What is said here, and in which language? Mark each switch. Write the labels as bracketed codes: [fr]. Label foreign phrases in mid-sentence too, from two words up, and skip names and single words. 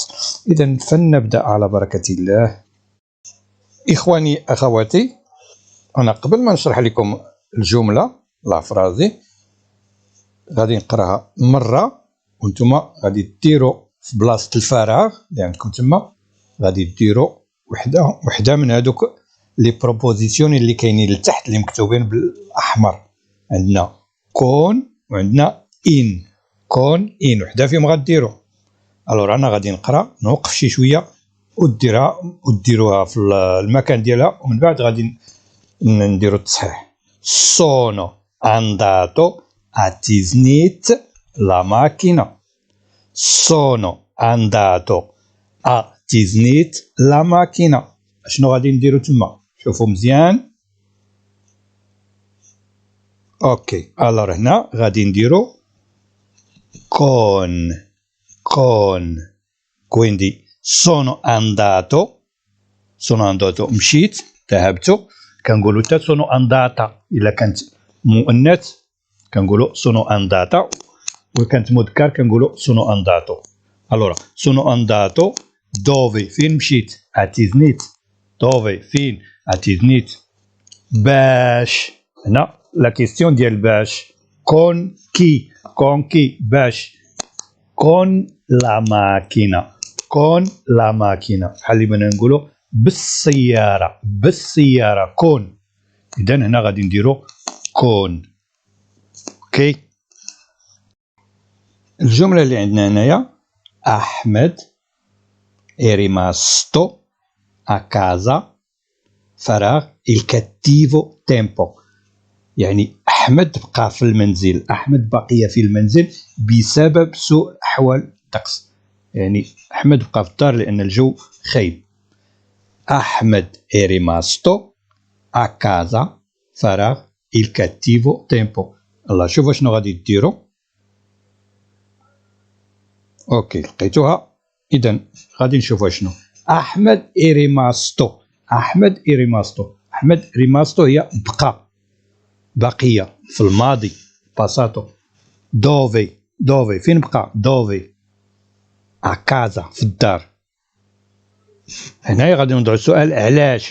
[ar] اذا فلنبدا على بركه الله. اخواني اخواتي، انا قبل ما نشرح لكم الجمله [it] la frase [ar] غادي نقراها مره، وانتم غادي ديروا في بلاصه الفراغ اللي عندكم تما غادي ديروا وحده من هذوك لي بروبوزيسيون اللي كاينين لتحت اللي مكتوبين بالاحمر. عندنا كون وعندنا ان. كون ان وحده فيهم غديروا. الوغ انا غادي نقرا، نوقف شي شويه وديروها في المكان ديالها، ومن بعد غادي نديروا التصحيح. [it] sono andato a Disneyt la macchina. sono andato a Disneyt la macchina. [ar] شنو غادي نديرو تما؟ شوفوا مزيان. اوكي، الوغ هنا غادي نديرو [it] quindi sono andato [ar] مشيت، ذهبت. كنقولوا حتى [it] sono andata [ar] الا كانت مؤنث كنقولوا [it] sono andata، [ar] وكانت مذكر كنقولوا [it] sono andato. allora sono andato dove؟ [ar] فين مشيت؟ a Disneyt. dove؟ فين؟ a Disneyt. باش، هنا [fr] la question [ar] ديال باش. con كي باش. [it] con la macchina [ar] بحال اللي بغينا نقولوا بالسياره con. اذا هنا غادي نديرو con. اوكي، الجمله اللي عندنا هنايا احمد [it] è rimasto a casa [ar] فراغ [it] il cattivo tempo. [ar] يعني أحمد بقى في المنزل، أحمد بقي في المنزل بسبب سوء أحوال الطقس. يعني أحمد بقى في الدار لأن الجو خايب. أحمد [it] è rimasto a casa [ar] فراغ [it] il cattivo tempo. [ar] الله، شوفوا شنو غادي ديروا. اوكي، لقيتوها. إذن غادي نشوفوا شنو أحمد [it] è rimasto. [ar] أحمد ريماستو هي بقية في الماضي باساتو. دوفي فين بقى؟ دوفي أكازا في الدار. هنايا غادي نوضعو السؤال علاش؟